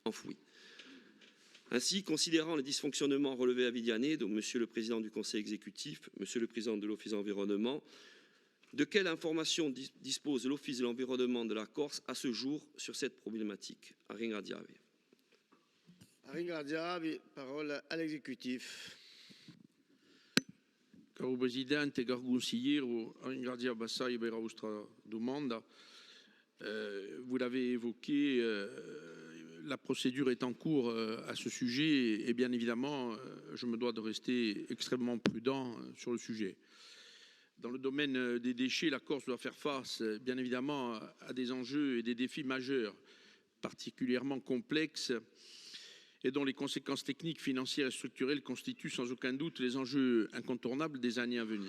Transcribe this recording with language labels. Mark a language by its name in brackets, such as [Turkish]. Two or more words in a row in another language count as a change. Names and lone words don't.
[French] Ainsi, considérant les dysfonctionnements relevés à Vidiané, donc Monsieur le Président du Conseil exécutif, Monsieur le Président de l'Office de l'environnement, de quelle information dispose l'Office de l'environnement de la Corse à ce jour sur cette problématique? [Corsican] Aringradiavi. [French] Aringradiavi, parole à l'exécutif. [Corsican] Caro Presidente, caro consigliere, ringrazio assai per la vostra domanda. [French] Vous l'avez évoqué, la procédure est en cours à ce sujet et bien évidemment, je me dois de rester extrêmement prudent sur le sujet. Dans le domaine des déchets, la Corse doit faire face bien évidemment à des enjeux et des défis majeurs, particulièrement complexes, et dont les conséquences techniques, financières et structurelles constituent sans aucun doute les enjeux incontournables des années à venir.